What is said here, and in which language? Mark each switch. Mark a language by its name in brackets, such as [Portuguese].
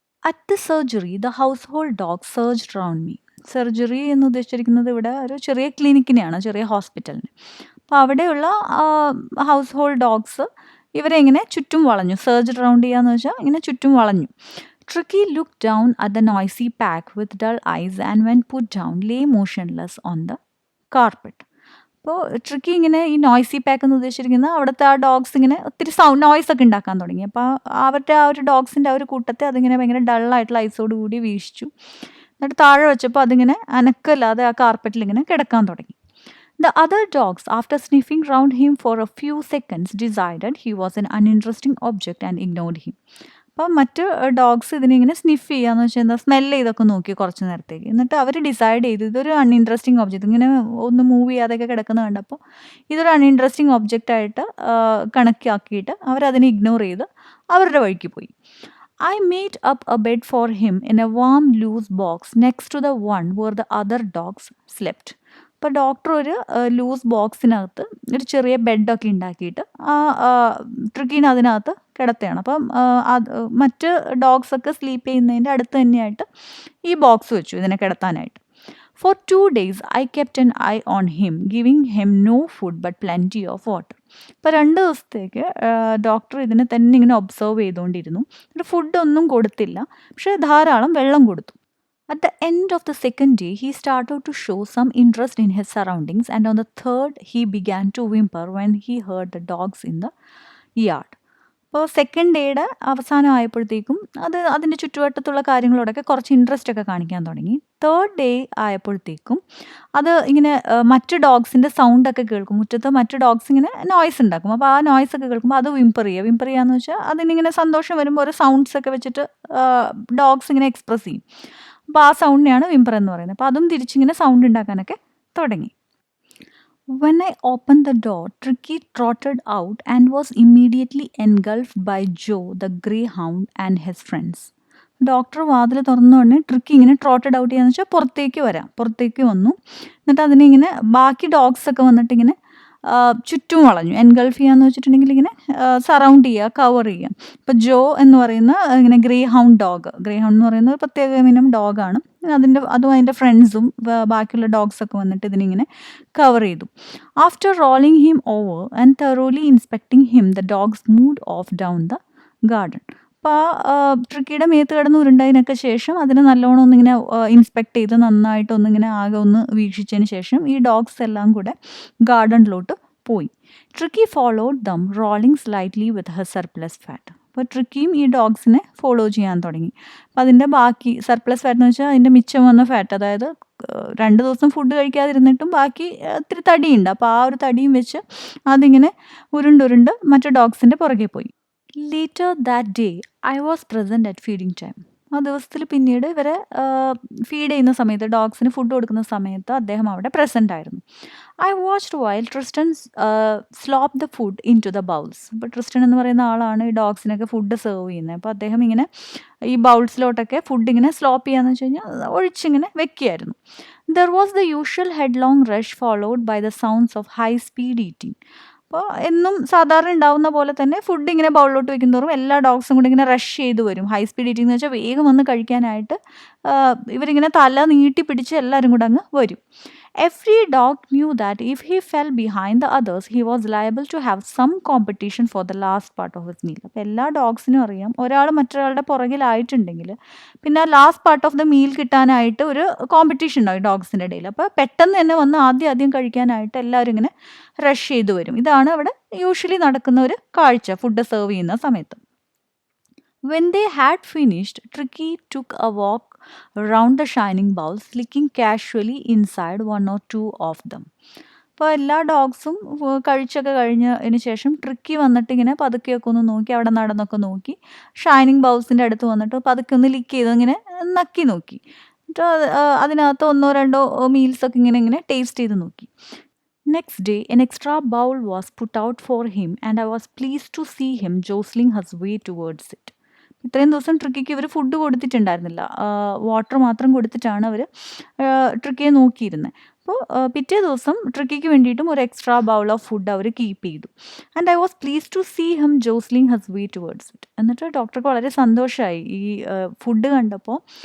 [English] At the surgery the household dog surged round me. [Malayalam] Surgery എന്ന് ഉദ്ദേശിച്ചിരിക്കുന്നത് ഇവിടെ ഒരു ചെറിയ ക്ലിനിക്കിനെയാണ്, ചെറിയ ഹോസ്പിറ്റലിന്. അപ്പോൾ അവിടെയുള്ള ഹൗസ് ഹോൾഡ് ഡോഗ്സ് ഇവരെ ഇങ്ങനെ ചുറ്റും വളഞ്ഞു. സർജ്ഡ് റൗണ്ട് ചെയ്യാന്ന് വെച്ചാൽ ഇങ്ങനെ ചുറ്റും വളഞ്ഞു. [English] Tricky looked down at the noisy pack with dull eyes and when put down lay motionless on the carpet. [Malayalam] അപ്പോൾ ട്രിക്കി ഇങ്ങനെ ഈ നോയ്സി പാക്ക് എന്ന് ഉദ്ദേശിച്ചിരിക്കുന്നത് അവിടുത്തെ ആ ഡോഗ്സ് ഇങ്ങനെ ഒത്തിരി നോയ്സ് ഒക്കെ ഉണ്ടാക്കാൻ തുടങ്ങി. അപ്പോൾ അവരുടെ ആ ഒരു ഡോഗ്സിൻ്റെ ആ ഒരു കൂട്ടത്തെ അതിങ്ങനെ ഭയങ്കര ഡള്ളായിട്ടുള്ള ഐസോട് കൂടി വീശിച്ചു. എന്നിട്ട് താഴെ വെച്ചപ്പോൾ അതിങ്ങനെ അനക്കല്ലാതെ ആ കാർപ്പറ്റിൽ ഇങ്ങനെ കിടക്കാൻ തുടങ്ങി. [English] The other dogs, after sniffing round him for a few seconds, decided he was an uninteresting object and ignored him. [Malayalam] അപ്പോൾ മറ്റ് ഡോഗ്സ് ഇതിനിങ്ങനെ സ്നിഫ് ചെയ്യാന്ന് വെച്ചാൽ എന്താ, സ്മെല്ല് ചെയ്തൊക്കെ നോക്കി കുറച്ച് നേരത്തേക്ക്. എന്നിട്ട് അവർ ഡിസൈഡ് ചെയ്തു ഇതൊരു അൺഇൻട്രസ്റ്റിംഗ് ഒബ്ജക്റ്റ്, ഇങ്ങനെ ഒന്ന് മൂവ് ചെയ്യാതെയൊക്കെ കിടക്കുന്നത് കണ്ടപ്പോൾ ഇതൊരു അൺഇൻട്രസ്റ്റിംഗ് ഒബ്ജക്റ്റായിട്ട് കണക്കാക്കിയിട്ട് അവരതിനെ ഇഗ്നോർ ചെയ്ത് അവരുടെ വഴിക്ക് പോയി. [English] I made up a bed for him in a warm loose box next to the one where the other dogs slept. [Malayalam] അപ്പോൾ ഡോക്ടർ ഒരു ലൂസ് ബോക്സിനകത്ത് ഒരു ചെറിയ ബെഡൊക്കെ ഉണ്ടാക്കിയിട്ട് ആ ട്രിക്കീനെ അതിനകത്ത് കിടത്തുകയാണ്. അപ്പം മറ്റ് ഡോഗ്സൊക്കെ സ്ലീപ്പ് ചെയ്യുന്നതിൻ്റെ അടുത്ത് തന്നെയായിട്ട് ഈ ബോക്സ് വെച്ചു ഇതിനെ കിടത്താനായിട്ട്. [English] For 2 days I kept an eye on him, giving him no food but plenty of water. [Malayalam] ഇപ്പോൾ 2 ദിവസത്തേക്ക് ഡോക്ടർ ഇതിനെ തന്നെ ഇങ്ങനെ ഒബ്സർവ് ചെയ്തുകൊണ്ടിരുന്നു. ഫുഡൊന്നും കൊടുത്തില്ല, പക്ഷേ ധാരാളം വെള്ളം കൊടുത്തു. [English] At the end of the second day, he started to show some interest in his surroundings, and on the third, he began to whimper when he heard the dogs in the yard. [Malayalam] അപ്പോൾ second ഡേയുടെ അവസാനം ആയപ്പോഴത്തേക്കും അതിൻ്റെ ചുറ്റുവട്ടത്തുള്ള കാര്യങ്ങളോടൊക്കെ കുറച്ച് interest ഒക്കെ കാണിക്കാൻ തുടങ്ങി. തേർഡ് ഡേ ആയപ്പോഴത്തേക്കും അത് ഇങ്ങനെ മറ്റ് ഡോഗ്സിൻ്റെ സൗണ്ടൊക്കെ കേൾക്കും. മുറ്റത്ത് മറ്റ് ഡോഗ്സ് ഇങ്ങനെ നോയ്സ് ഉണ്ടാക്കും. അപ്പോൾ ആ നോയ്സ് ഒക്കെ കേൾക്കുമ്പോൾ അത് വിംപർ ചെയ്യാന്ന് വെച്ചാൽ അതിനിങ്ങനെ സന്തോഷം വരുമ്പോൾ ഓരോ സൗണ്ട്സ് ഒക്കെ വെച്ചിട്ട് ഡോഗ്സ് ഇങ്ങനെ എക്സ്പ്രസ് ചെയ്യും. അപ്പോൾ ആ സൗണ്ടിനെയാണ് വിംപർ എന്ന് പറയുന്നത്. അപ്പോൾ അതും തിരിച്ചിങ്ങനെ സൗണ്ട് ഉണ്ടാക്കാനൊക്കെ തുടങ്ങി. [English] When I opened the door, Tricky trotted out and was immediately engulfed by Joe, the greyhound, and his friends. [Malayalam] Doctor വാതിൽ തുറന്നു ഉടനെ ട്രിക്കി ഇങ്ങനെ ട്രോട്ടഡ് ഔട്ട് ചെയ്യാന്ന് വെച്ചാൽ പുറത്തേക്ക് വന്നു. എന്നിട്ട് അതിനെ ഇങ്ങനെ ബാക്കി ഡോഗ്സ് ഒക്കെ വന്നിട്ട് ഇങ്ങനെ ചുറ്റും വളഞ്ഞു. എൻഗൾഫ് ചെയ്യാന്ന് വെച്ചിട്ടുണ്ടെങ്കിൽ ഇങ്ങനെ സറൗണ്ട് ചെയ്യുക, കവർ ചെയ്യുക. ഇപ്പോൾ ജോ എന്ന് പറയുന്ന ഇങ്ങനെ ഗ്രേ ഹൗണ്ട് എന്ന് പറയുന്ന ഒരു പ്രത്യേക ഇനം ഡോഗാണ്. അതും അതിൻ്റെ ഫ്രണ്ട്സും ബാക്കിയുള്ള ഡോഗ്സൊക്കെ വന്നിട്ട് ഇതിനിങ്ങനെ കവർ ചെയ്തു. [English] After rolling him over and thoroughly inspecting him the dogs moved off down the garden. [Malayalam] അപ്പോൾ ആ ട്രിക്കിയുടെ മേത്ത് കിടന്ന് ഉരുണ്ടതിനൊക്കെ ശേഷം അതിനെ നല്ലോണം ഒന്നിങ്ങനെ ഇൻസ്പെക്ട് ചെയ്ത് നന്നായിട്ടൊന്നിങ്ങനെ ആകെ ഒന്ന് വീക്ഷിച്ചതിന് ശേഷം ഈ ഡോഗ്സ് എല്ലാം കൂടെ ഗാർഡനിലോട്ട് പോയി. [English] Tricki followed them rolling slightly with her surplus fat. [Malayalam] അപ്പോൾ ട്രിക്കിയും ഈ ഡോഗ്സിനെ ഫോളോ ചെയ്യാൻ തുടങ്ങി. അപ്പോൾ അതിൻ്റെ ബാക്കി സർപ്ലസ് ഫാറ്റ് എന്ന് വെച്ചാൽ അതിൻ്റെ മിച്ചം വന്ന ഫാറ്റ്, അതായത് 2 ദിവസം ഫുഡ് കഴിക്കാതിരുന്നിട്ടും ബാക്കി ഇത്തിരി തടിയുണ്ട്. അപ്പോൾ ആ ഒരു തടിയും വെച്ച് അതിങ്ങനെ ഉരുണ്ടുരുണ്ട് മറ്റു ഡോഗ്സിൻ്റെ പുറകെ പോയി. [English] Later that day, I was present at feeding time. [Malayalam] ആ ദിവസത്തിൽ പിന്നീട് ഇവരെ ഫീഡ് ചെയ്യുന്ന സമയത്ത്, ഡോഗ്സിന് ഫുഡ് കൊടുക്കുന്ന സമയത്ത് അദ്ദേഹം അവിടെ പ്രസൻ്റ് ആയിരുന്നു. [English] I watched while Tristan slopped the food into the bowls. [Malayalam] അപ്പോൾ ട്രിസ്റ്റൻ എന്ന് പറയുന്ന ആളാണ് ഈ ഡോഗ്സിനൊക്കെ ഫുഡ് സെർവ് ചെയ്യുന്നത്. അപ്പോൾ അദ്ദേഹം ഇങ്ങനെ ഈ ബൗൾസിലോട്ടൊക്കെ ഫുഡ് ഇങ്ങനെ സ്ലോപ്പ് ചെയ്യാന്ന് വെച്ച് കഴിഞ്ഞാൽ ഒഴിച്ചിങ്ങനെ വെക്കുകയായിരുന്നു. [English] There was the usual headlong rush followed by the sounds of high speed eating. [Malayalam] അപ്പോൾ എന്നും സാധാരണ ഉണ്ടാവുന്ന പോലെ തന്നെ ഫുഡ് ഇങ്ങനെ ബൗളിലോട്ട് വെക്കുന്നതോറും എല്ലാ ഡോഗ്സും കൂടി ഇങ്ങനെ റഷ് ചെയ്ത് വരും. ഹൈ സ്പീഡ് ഈറ്റിംഗ് എന്ന് വെച്ചാൽ വേഗം വന്ന് കഴിക്കാനായിട്ട് ഇവരിങ്ങനെ തല നീട്ടി പിടിച്ച് എല്ലാവരും കൂടെ അങ്ങ് വരും. [English] Every dog knew that if he fell behind the others, he was liable to have some competition for the last part of his meal. [Malayalam] അപ്പോൾ എല്ലാ ഡോഗ്സിനും അറിയാം, ഒരാൾ മറ്റൊരാളുടെ പുറകിലായിട്ടുണ്ടെങ്കിൽ പിന്നെ [English] last part of the meal [Malayalam] കിട്ടാനായിട്ട് ഒരു കോമ്പറ്റീഷൻ ഉണ്ടാവും ഡോഗ്സിൻ്റെ ഇടയിൽ. അപ്പോൾ പെട്ടെന്ന് തന്നെ വന്ന് ആദ്യം കഴിക്കാനായിട്ട് എല്ലാവരും ഇങ്ങനെ റഷ് ചെയ്ത് വരും. ഇതാണ് അവിടെ യൂഷ്വലി നടക്കുന്ന ഒരു കാഴ്ച ഫുഡ് സെർവ് ചെയ്യുന്ന സമയത്ത്. [English] When they had finished, Tricky took a walk around the shining bowls, licking casually inside one or two of them. [Malayalam] അപ്പോൾ എല്ലാ ഡോഗ്സും കഴിച്ചൊക്കെ കഴിഞ്ഞതിന് ശേഷം ട്രിക്കി വന്നിട്ട് ഇങ്ങനെ പതുക്കെയൊക്കെ ഒന്ന് നോക്കി, അവിടെ നടന്നൊക്കെ നോക്കി, ഷൈനിങ് ബൗൾസിൻ്റെ അടുത്ത് വന്നിട്ട് പതുക്കെ ഒന്ന് ലിക്ക് ചെയ്ത് ഇങ്ങനെ നക്കി നോക്കി. എന്നിട്ട് അതിനകത്ത് 1-2 മീൽസൊക്കെ ഇങ്ങനെ ടേസ്റ്റ് ചെയ്ത് നോക്കി. [English] Next day, an extra bowl was put out for him and I was pleased to see him jostling his way towards it. [Malayalam] ഇത്രയും ദിവസം ട്രിക്കിക്ക് ഇവർ ഫുഡ് കൊടുത്തിട്ടുണ്ടായിരുന്നില്ല, വാട്ടർ മാത്രം കൊടുത്തിട്ടാണ് അവർ ട്രിക്കിയെ നോക്കിയിരുന്നത്. അപ്പോൾ പിറ്റേ ദിവസം ട്രിക്കിക്ക് വേണ്ടിയിട്ടും ഒരു [English] extra bowl of food [Malayalam] our keep ചെയ്തു. [English] And I was pleased to see him jostling his way towards it. [Malayalam] എന്നിട്ട് ഡോക്ടർക്ക് വളരെ സന്തോഷമായി ഈ ഫുഡ് കണ്ടപ്പോൾ.